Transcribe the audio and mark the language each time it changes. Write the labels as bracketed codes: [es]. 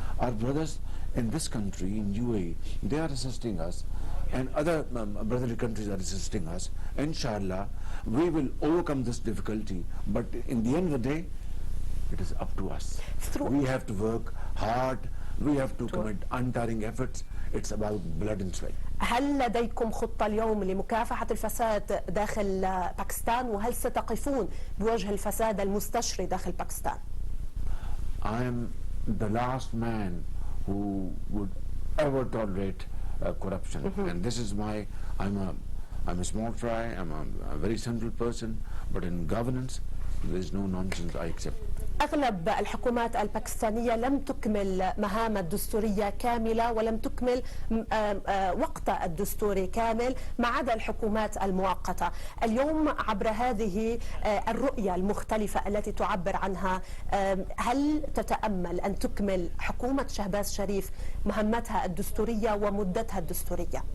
[en] Our brothers in this country, in UAE, they are assisting us, and other brotherly countries are assisting us. Inshallah, we will overcome this difficulty, but in the end of the day, it is up to us. We have to work hard, we have to commit untiring efforts. It's about blood and sweat. [ar] هل لديكم خطة اليوم لمكافحة الفساد داخل باكستان، وهل ستقفون بوجه الفساد المستشري داخل باكستان؟ [en] I am the last man who would ever tolerate corruption, and this is why I'm a small fry, I'm a very simple person, but in governance there is no nonsense I accept. [ar] أغلب الحكومات الباكستانية لم تكمل مهام الدستورية كاملة، ولم تكمل وقت الدستوري كامل، ما عدا الحكومات المؤقتة. اليوم عبر هذه الرؤية المختلفة التي تعبر عنها، هل تتأمل أن تكمل حكومة شهباز شريف مهمتها الدستورية ومدتها الدستورية؟